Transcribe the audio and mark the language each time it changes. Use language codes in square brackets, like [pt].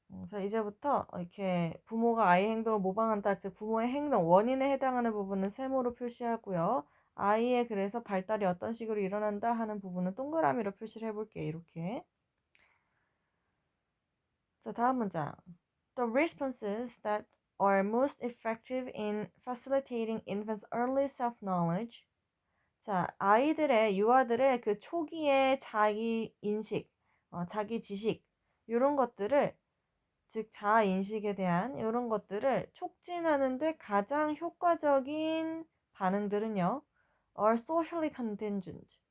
[ko] 자, 이제부터 이렇게 부모가 아이의 행동을 모방한다. 즉 부모의 행동, 원인에 해당하는 부분은 세모로 표시하고요. 아이의 그래서 발달이 어떤 식으로 일어난다 하는 부분은 동그라미로 표시를 해볼게요. 이렇게. 자, 다음 문장. [en] The responses that are most effective in facilitating infants' early self-knowledge. [ko] 자, 유아들의 그 초기의 자기 인식, 자기 지식, 이런 것들을, 즉 자아 인식에 대한 이런 것들을 촉진하는데 가장 효과적인 반응들은요, [en] are socially contingent.